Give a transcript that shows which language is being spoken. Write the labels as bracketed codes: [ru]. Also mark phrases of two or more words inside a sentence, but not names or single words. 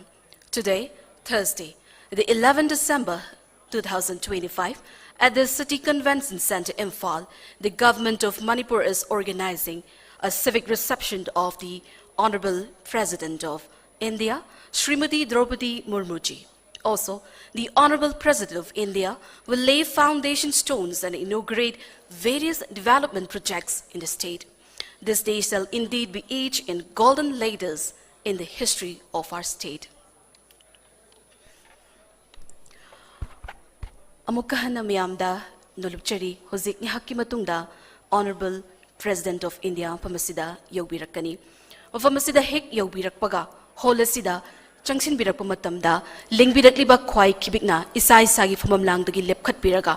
[en] Today, Thursday, the 11th December 2025, at the City Convention Center, Imphal, the government of Manipur is organizing a civic reception of the Honorable President of India, Srimati Draupadi Murmuji. Also, the Honorable President of India will lay foundation stones and inaugurate various development projects in the state. This day shall indeed be aged in golden letters in the history of our state. [mni] Amukahana miyamda nolupchari hozik ngihakki matungda [en] Honorable President of India [mni] pamasida yaubirakani. Pamasida hek yaubirakpaga holasida Changsin birakpa matamda lingbirakliba khwai khibikna isai sagi famam langdagi lepkhat piraga